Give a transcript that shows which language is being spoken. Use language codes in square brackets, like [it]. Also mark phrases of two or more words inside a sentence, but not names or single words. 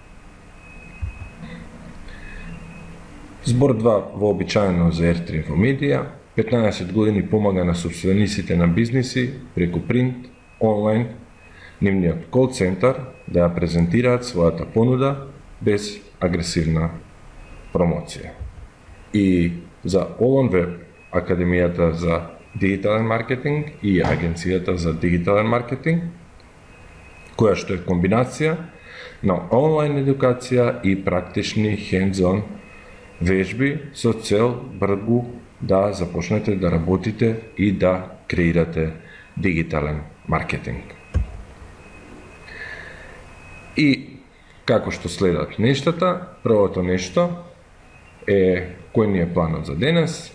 [mk] Збор 2 вообичаено за R3 Infomedija, 15 години помага на собствениците на бизниси преку принт, онлайн, нивниот кол центар да ја презентираат својата понуда без агресивна промоција. И за All On Web, Академијата за дигитален маркетинг и Агенцијата за дигитален маркетинг, која што е комбинација на онлайн едукација и практични hands-on вежби со цел брзо да започнете да работите и да креирате дигитален маркетинг. И како што следат нештата, првото нешто е кој ни е планот за денес.